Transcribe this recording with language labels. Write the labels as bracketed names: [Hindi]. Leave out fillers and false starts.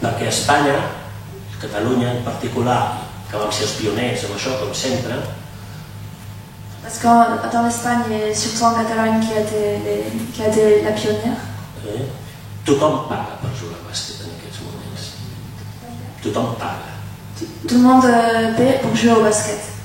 [Catalan] Perquè a Espanya, Catalunya en particular, que vam ser els pioners amb això, com sempre, [French] parce que dans l'Espagne et surtout en Catalogne qui a été la pionnière, [Catalan] tothom paga per jugar a bàsquet en aquests moments. Tothom paga. [French] tout le monde paie pour jouer au basket.